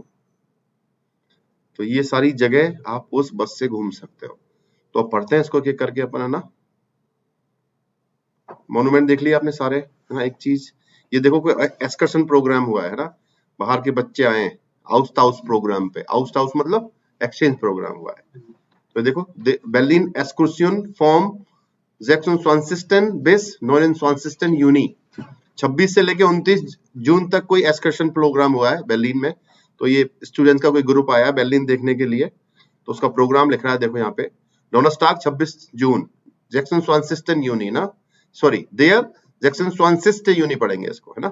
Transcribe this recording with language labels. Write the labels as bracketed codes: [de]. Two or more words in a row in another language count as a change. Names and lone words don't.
[hi] तो ये सारी जगह आप उस बस से घूम सकते हो। तो अब पढ़ते हैं इसको एक करके अपन, है ना। मॉन्यूमेंट देख लिया आपने सारे, है ना। एक चीज ये देखो, कोई एक्सकर्शन प्रोग्राम हुआ है ना, बाहर के बच्चे आए हैं आउस प्रोग्राम पे, आउस मतलब एक्सचेंज प्रोग्राम हुआ है। तो देखो [de] Berlin Excursion vom 26. bis 29. Juni, [hi] 26 से लेके 29 जून तक कोई एक्सकर्शन प्रोग्राम हुआ है berlin में। तो ये स्टूडेंट्स का कोई ग्रुप आया berlin देखने के लिए, तो उसका प्रोग्राम लिख रहा है, देखो यहाँ पे Donnerstag 26 जून 26. Juni ना, सॉरी [de] der 26. Juni [hi] पढ़ेंगे इसको, है ना।